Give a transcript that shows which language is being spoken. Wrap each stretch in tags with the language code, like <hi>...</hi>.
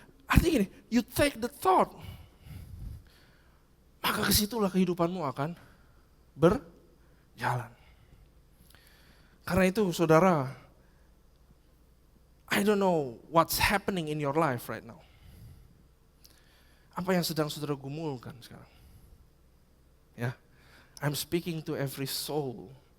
<id>Artinya gini,</id> <en>you take the thought,</en> <id>maka kesitulah kehidupanmu akan berjalan. Karena itu saudara,</id> <en>I don't know what's happening in your life right now.</en> <id>Apa yang sedang saudara gumulkan sekarang?</id> <en>Ya, I'm speaking to every soul.</en>